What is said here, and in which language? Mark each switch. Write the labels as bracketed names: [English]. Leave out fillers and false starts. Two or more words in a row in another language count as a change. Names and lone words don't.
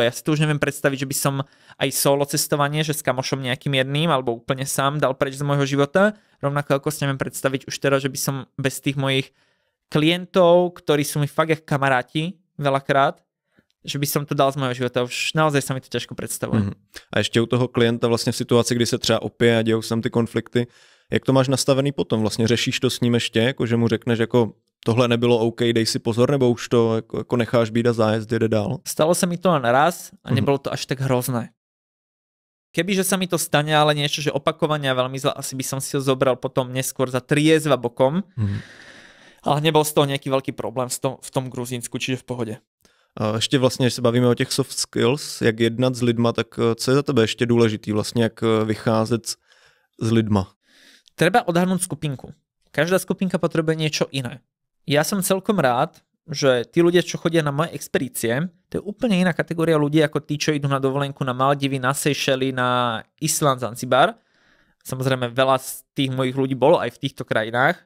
[Slovak] Ja si to už neviem predstaviť, že by som aj solo cestovanie, že s kamošom nejakým jedným alebo úplne sám dal preč z môjho života. Rovnako ako si neviem predstaviť už teraz, že by som bez tých mojich klientov, ktorí sú mi fakt jak kamaráti veľakrát, že by som to dal z môjho života. Už naozaj sa mi to ťažko predstavuje. [Czech] A ještě u toho klienta vlastně v situaci, kdy se třeba opije a dějou se tam ty konflikty, jak to máš nastavený potom? Vlastně řešíš to s ním ještě, jako že mu řekneš jako tohle nebylo OK, dej si pozor, nebo už to jako necháš být a zájezd jede dál? [Slovak] Stalo sa mi to len raz a nebolo to až tak hrozné. Kebyže sa mi to stane, ale niečo, že opakovania veľmi zle, asi by som si ho zobral potom neskôr za triezva bokom. Ale nebol z toho nejaký veľký problém v tom Gruzínsku, čiže v pohode. [Czech] A ještě vlastně, když se bavíme o těch [English] soft skills, [Czech] jak jednat s lidma, tak co je za tebe ještě důležitý, vlastně jak vycházet s lidma? [Slovak] Treba odhadnúť skupinku. Každá skupinka potrebuje niečo iné. Ja som celkom rád, že tí ľudia, čo chodia na moje expedície, to je úplne iná kategória ľudí ako tí, čo idú na dovolenku na Maldivy, na Seychely, na Island, Zanzibar. Samozrejme, veľa z tých mojich ľudí bolo aj v týchto krajinách.